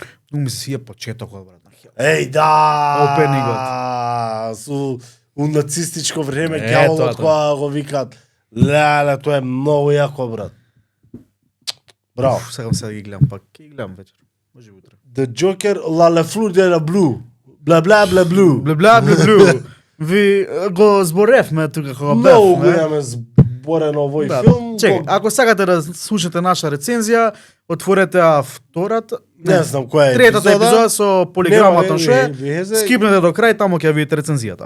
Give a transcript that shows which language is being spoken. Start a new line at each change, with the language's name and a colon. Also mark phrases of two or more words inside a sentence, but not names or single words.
Macedonian: Ну ми се свија почетокот, брат, на Hellboy. Еј, да! Опенигот. Со у нацистичко време Е, ѓаволот тоа. која го викаат. Леле, тоа е многу јако, брат. Браво. Сакам сега да ги гледам пак. Ќе ги гледам вечер. Може утре. The Joker, la le flou de la blue. Бла бла бла блу. Бле. Ви го зборевме тука кога Многу го бевме. имаме зборен овој Да, филм. чекај, ако сакате да слушате наша рецензија, отворете втората, Не знам која е третата епизода со полиграмата Нема што е. везе. Скипнете до крај, таму ќе видите рецензијата.